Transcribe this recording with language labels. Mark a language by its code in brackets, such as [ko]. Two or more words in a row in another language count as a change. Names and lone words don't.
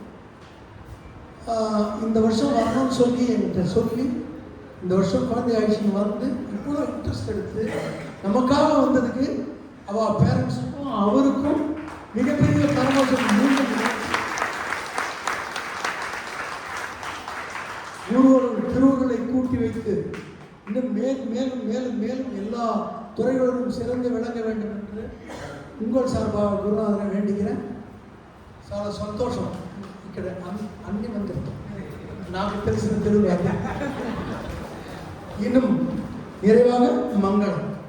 [ta] இந்த வருஷம் வரணும்னு சொல்லி என்கிட்ட சொல்லி இந்த வருஷம் குழந்தை ஆயிடுச்சுன்னு வந்து இவ்வளோ இன்ட்ரெஸ்ட் எடுத்து நமக்காக வந்ததுக்கு அவள் பேரண்ட்ஸுக்கும் அவருக்கும் மிகப்பெரிய பரமோசம். திருவுருளை கூட்டி வைத்து இன்னும் மேலும் மேலும் மேலும் எல்லா துறைகளிலும் சிறந்து விளங்க வேண்டும் என்று உங்கள் சார்பாக குருநாதரை வேண்டுகிறேன். [te] చాలా సంతోషం. ఇక్కడ అన్ని మంది నాకు తెలిసిన తెలుగు [ta] இன்னும் நிறைவாக மங்களம்.